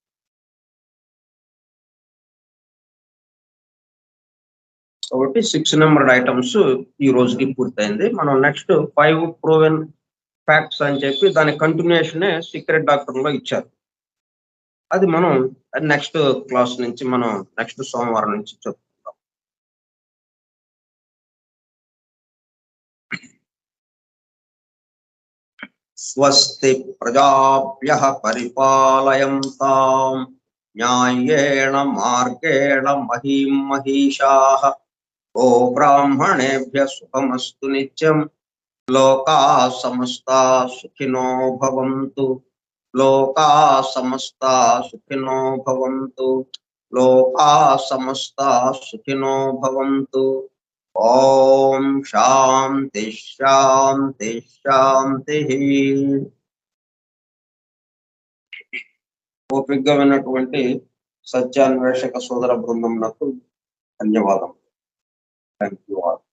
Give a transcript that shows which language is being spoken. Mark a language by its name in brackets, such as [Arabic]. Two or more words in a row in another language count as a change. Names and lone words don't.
[Telugu] కాబట్టి 6 నెంబర్ ఐటమ్స్ ఈ రోజుకి పూర్తయింది. మనం నెక్స్ట్ 5 [English] proven facts [Telugu] అని చెప్పి దాని కంటిన్యూషన్ సీక్రెట్ డాక్టర్ లో ఇచ్చారు. అది మనం [English] next class [Telugu] నుంచి మనం నెక్స్ట్ సోమవారం నుంచి చెప్పుకుందాం. [Sanskrit] స్వస్తి ప్రజాభ్యః పరిపాలయంతాం న్యాయేణ మార్గేణ మహీం మహీషాః గో బ్రాహ్మణేభ్యః శుభమస్తు నిత్యం లోకాః సమస్తాః సుఖినో భవంతు లోకాః సమస్తాః సుఖినో భవంతు లోకాః సమస్తాః సుఖినో భవంతు. ఓం శాంతి శాంతి శాంతి. [Telugu] ఓపికగా విన్నటువంటి సత్యాన్వేషక సోదర బృందం నాకు ధన్యవాదం. [English] thank you all.